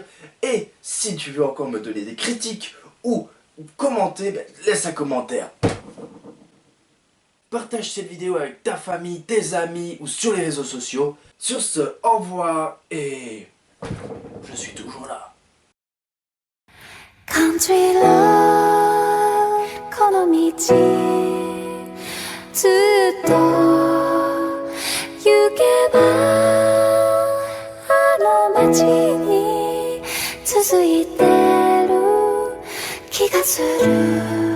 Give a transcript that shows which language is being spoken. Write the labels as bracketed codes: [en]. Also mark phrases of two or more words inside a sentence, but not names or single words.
[fr] Et si tu veux encore me donner des critiques ou commenter, ben, laisse un commentaire. Partage cette vidéo avec ta famille, tes amis ou sur les réseaux sociaux. Sur ce, au revoir et je suis toujours là. [en] Country love [ja] この道ずっと行けばあの街に続いてる気がする